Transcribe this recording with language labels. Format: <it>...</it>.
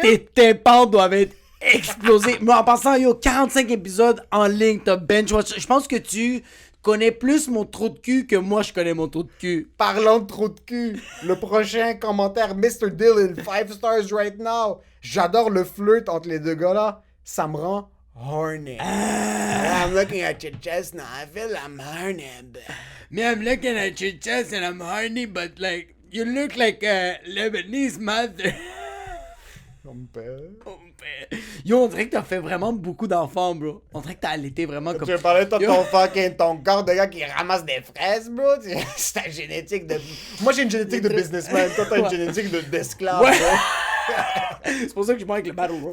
<fr>Tes tympans doivent être explosés. Mais en passant, 45 épisodes en ligne, t'as bench-watch. Je pense que tu connais plus mon trou de cul que moi, je connais mon trou de cul. Parlant de trou de cul, le prochain commentaire, Mr.</fr> <en>Dylan, 5 stars right now.</en> <fr>J'adore le flirt entre les deux gars-là. Ça me rend horny.</fr> <en>I'm looking at your chest now. I feel I'm horny. Me, I'm looking at your chest and I'm horny, but like, you look like a Lebanese mother.</en> <fr>Mon père. Yo, on dirait que t'as fait vraiment beaucoup d'enfants, bro. On dirait que t'as allaité vraiment comme... Tu veux parler de ton corps de gars qui ramasse des fraises, bro? C'est ta génétique de... Moi, j'ai une génétique de businessman. Toi, t'as une génétique d'esclave, bro. C'est pour ça que je suis avec le battle rope.</fr>